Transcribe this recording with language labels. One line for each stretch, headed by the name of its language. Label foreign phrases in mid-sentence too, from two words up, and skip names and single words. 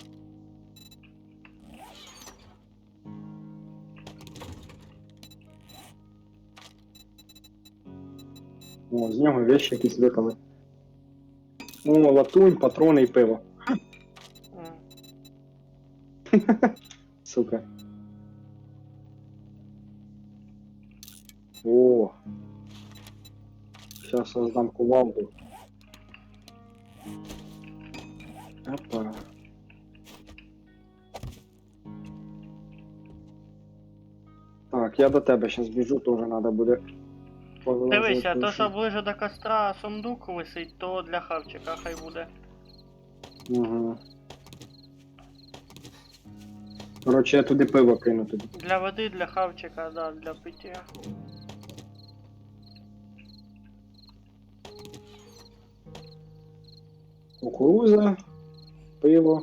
Ukrainian: О, з нього вещи якісь випали. О, латунь, патрони і пиво. М. Сука. О.
Russian: Сейчас создам кувалду. Опа.
Ukrainian: Так, я до тебе сейчас біжу,
Russian: тоже надо
Ukrainian: буде. Дивися, то що ближе до костра сундук висить, то для хавчика хай буде. Угу. Короче, я туди пиво кину тоді. Для води, для хавчика, да, для пиття. Кукуруза, пиво.